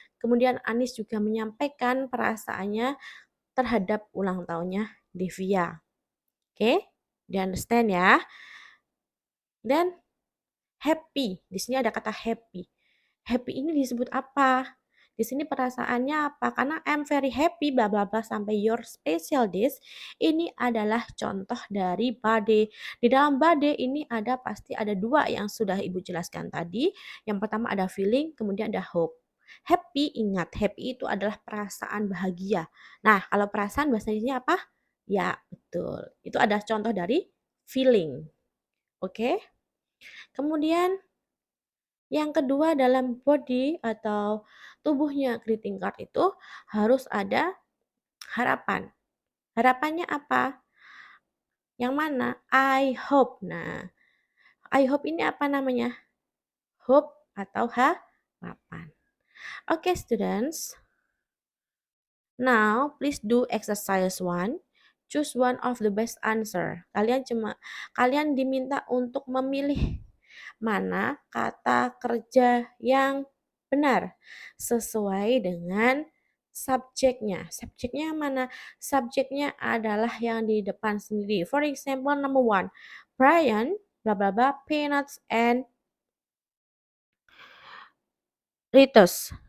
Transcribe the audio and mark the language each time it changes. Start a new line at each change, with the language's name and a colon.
Indonesian: Kemudian Anis juga menyampaikan perasaannya terhadap ulang tahunnya Devia. Oke?
English: Do you understand
Indonesian: ya? Dan happy, di sini ada kata happy. Happy ini disebut apa? Di sini perasaannya apa? Karena
English: I'm very happy
Indonesian: bla bla bla sampai
English: your special days.
Indonesian: Ini adalah contoh dari bade. Di dalam bade ini pasti ada dua yang sudah Ibu jelaskan tadi. Yang pertama ada feeling, kemudian ada hope. Happy, ingat happy itu adalah perasaan bahagia. Nah, kalau perasaan bahasa Inggrisnya apa? Ya, betul. Itu ada contoh dari feeling. Oke? Kemudian yang kedua dalam body atau tubuhnya greeting card itu harus ada harapan. Harapannya apa? Yang mana? I hope. Nah, I hope ini apa namanya? Hope atau harapan.
English: Okay, students. Now, please do exercise 1. Choose one of the best answer.
Indonesian: Kalian diminta untuk memilih mana kata kerja yang Benar, sesuai dengan subjeknya. Subjeknya yang mana? Subjeknya adalah yang di depan sendiri.
English: For example, number one,
Indonesian: Brian, blah blah blah, peanuts and Ritus.